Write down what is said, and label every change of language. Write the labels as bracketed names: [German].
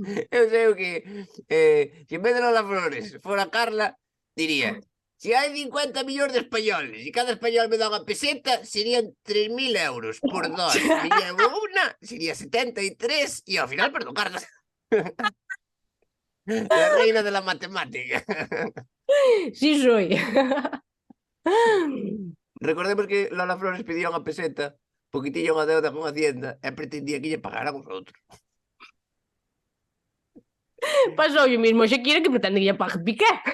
[Galician] Eu sei o que se en vez de Lola Flores fora Carla, diría: si hai 50 millóns de españoles e cada español me dá unha peseta, serían 3.000 euros por 2. [Spanish] Me llevo [Galician] unha, sería 73 e ao final perdo Carla. [Spanish] La reina de la matemática. Si soy. [Galician] Recordemos que Lola Flores pedía unha peseta porque tiña unha deuda con Hacienda e pretendía que lle pagaran os outros. Pasou o mismo Shakira, que pretende que lle pague Piqué.